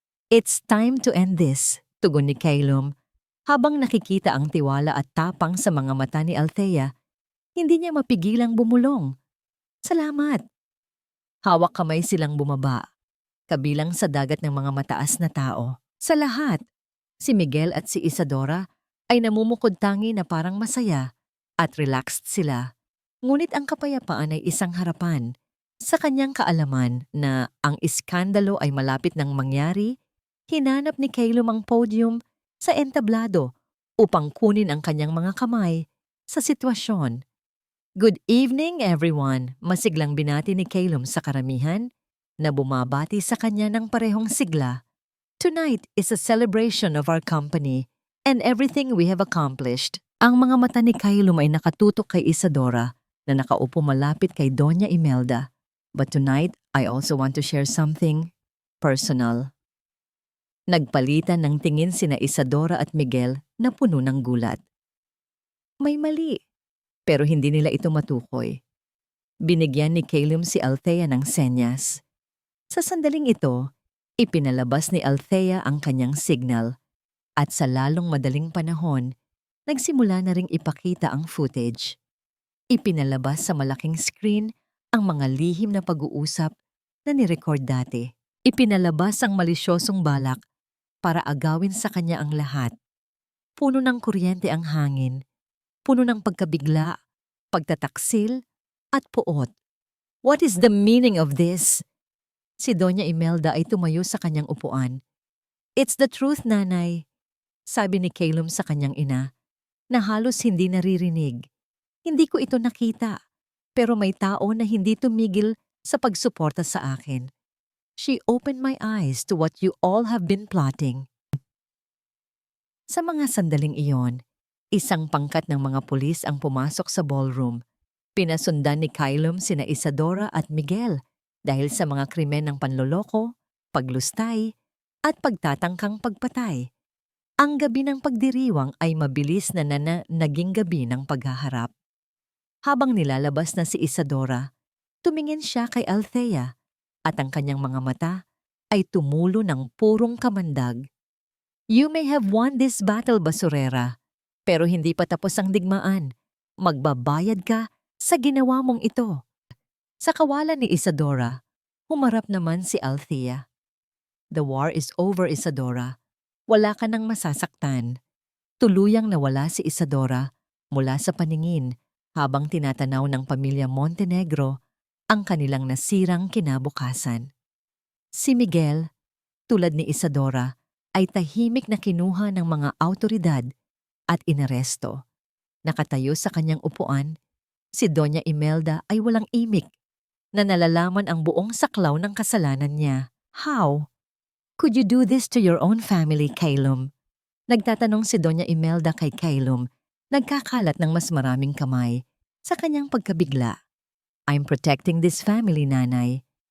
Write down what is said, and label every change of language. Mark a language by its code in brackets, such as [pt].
[en] It's time to end this, [tl] tugon ni Kylum. Habang nakikita ang tiwala at tapang sa mga mata ni Althea, hindi niya mapigilang bumulong. Salamat! Hawak kamay silang bumaba, kabilang sa dagat ng mga mataas na tao. Sa lahat, si Miguel at si Isadora ay namumukod-tangi na parang masaya at relaxed sila. Ngunit ang kapayapaan ay isang harapan. Sa kanyang kaalaman na ang iskandalo ay malapit nang mangyari, hinanap ni Kylum ang podium sa entablado upang kunin ang kanyang mga kamay sa sitwasyon. [en] Good evening, everyone! [tl] Masiglang binati ni Kylum sa karamihan na bumabati sa kanya ng parehong sigla. [en] Tonight is a celebration of our company and everything we have accomplished. [tl] Ang mga mata ni Kylum ay nakatutok kay Isadora na nakaupo malapit kay Doña Imelda. [en] But tonight, I also want to share something personal. [tl] Nagpalitan ng tingin sina Isadora at Miguel na puno ng gulat. May mali. Pero hindi nila ito matukoy. Binigyan ni Kylum si Althea ng senyas. Sa sandaling ito, ipinalabas ni Althea ang kanyang signal at sa lalong madaling panahon, nagsimula na ring ipakita ang footage. Ipinalabas sa malaking screen ang mga lihim na pag-uusap na nirecord dati. Ipinalabas ang malisyosong balak para agawin sa kanya ang lahat. Puno ng kuryente ang hangin. Puno ng pagkabigla, pagtataksil, at puot. [en] What is the meaning of this? [tl] Si Doña Imelda ay tumayo sa kanyang upuan. [en] It's the truth, [tl] nanay, sabi ni Kylum sa kanyang ina, na halos hindi naririnig. Hindi ko ito nakita, pero may tao na hindi tumigil sa pagsuporta sa akin. [en] She opened my eyes to what you all have been plotting. [tl] Sa mga sandaling iyon, isang pangkat ng mga pulis ang pumasok sa ballroom. Pinasundan ni Kylum sina Isadora at Miguel dahil sa mga krimen ng panloloko, paglustay, at pagtatangkang pagpatay. Ang gabi ng pagdiriwang ay mabilis na naging gabi ng paghaharap. Habang nilalabas na si Isadora, tumingin siya kay Althea at ang kanyang mga mata ay tumulo ng purong kamandag. [en] You may have won this battle, [tl] basurera. Pero hindi pa tapos ang digmaan. Magbabayad ka sa ginawa mong ito. Sa kawalan ni Isadora, humarap naman si Althea. [en] The war is over, Isadora. [tl] Wala ka nang masasaktan. Tuluyang nawala si Isadora mula sa paningin habang tinatanaw ng pamilya Montenegro ang kanilang nasirang kinabukasan. Si Miguel, tulad ni Isadora, ay tahimik na kinuha ng mga awtoridad at inaresto. Nakatayo sa kanyang upuan, si Doña Imelda ay walang imik na nalalaman ang buong saklaw ng kasalanan niya. [en] How could you do this to your own family, Kylum? [tl] Nagtatanong si Doña Imelda kay Kylum, nagkakalat ng mas maraming kamay sa kanyang pagkabigla. [en] I'm protecting this family, [tl] nanay.